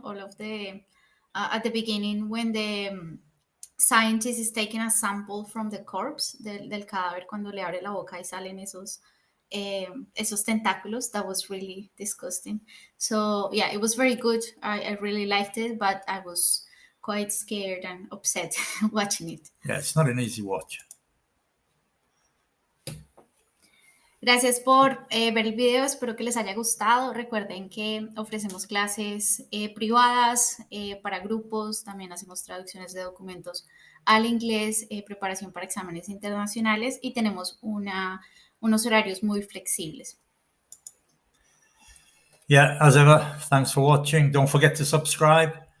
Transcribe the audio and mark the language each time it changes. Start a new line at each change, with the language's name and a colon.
English: All of the at the beginning when the scientist is taking a sample from the corpse
Spanish: del cadáver, cuando le abre la boca y salen esos tentáculos.
English: That was really disgusting. So yeah, it was very good. I really liked it, but I was quite scared and upset watching it. Yeah, it's not an easy watch.
Spanish: Gracias por ver el video, espero que les haya gustado. Recuerden que ofrecemos clases privadas para grupos, también hacemos traducciones de documentos al inglés, preparación para exámenes internacionales, y tenemos unos horarios muy flexibles.
English: Yeah, as ever, thanks for watching. Don't forget to subscribe.